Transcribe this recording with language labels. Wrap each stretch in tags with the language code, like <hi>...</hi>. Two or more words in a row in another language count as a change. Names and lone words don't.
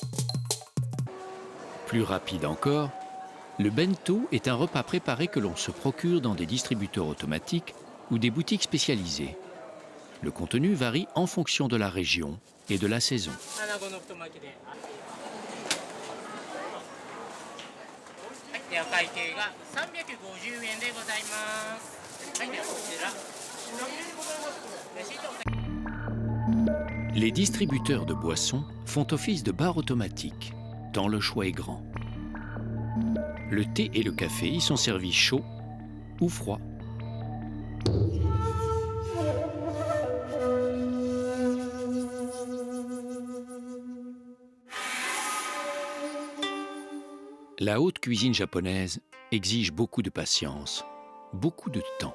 <fr>Plus rapide encore, le bento est un repas préparé que l'on se procure dans des distributeurs automatiques ou des boutiques spécialisées. Le contenu varie en fonction de la région et de la saison.</fr> <ja>でお会計が350円でございます。はい、ではこちら。レシートお先</ja> <fr>Les distributeurs de boissons font office de bar automatique, tant le choix est grand. Le thé et le café y sont servis chauds ou froids. La haute cuisine japonaise exige beaucoup de patience, beaucoup de temps.</fr>